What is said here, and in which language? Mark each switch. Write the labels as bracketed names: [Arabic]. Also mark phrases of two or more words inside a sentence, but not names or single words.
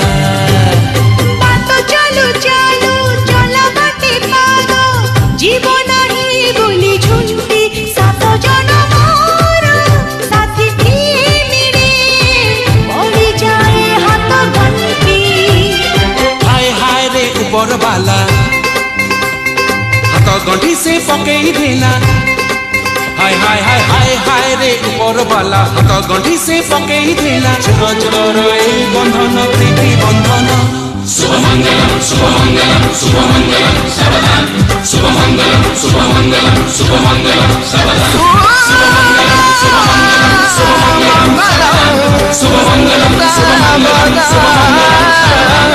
[Odia] ବାଟ ଚାଲୁ ଚାଲୁ ଚଲା ବାଟେ ପାର ଜୀବନ ହିଁ ବୋଲି ଝୁଣ୍ଟି ସାତ ଜନମର ସାଥୀ ମିଳେ ପଡ଼ିଯାଏ ହାତ ଗଣ୍ଠି। ହାୟ ହାୟ ରେ ଉପର ବାଲା ହାତ ଗଣ୍ଠି ସେ ପକେଇ ଦେଲା। ହାୟ ହାୟ ହାୟ ହାୟ ହାୟ ରେ ଉପର ବାଲା ହାତ ଗଣ୍ଠି ସେ ପକେଇ ଦେଲା ଚାଲ ଚାଲ ରେ ବନ୍ଧନ ପ୍ରୀତି ବନ୍ଧନ। [Hindi] शुभ मंगलम शुभ मंगलम शुभ मंगलम सावधान शुभ मंगलम शुभ मंगलम शुभ मंगलम सावधान शुभ मंगलम शुभ मंगलम शुभ मंगलम शुभ मंगलम शुभ मंगलम शुभ मंगलम शुभ मंगलम।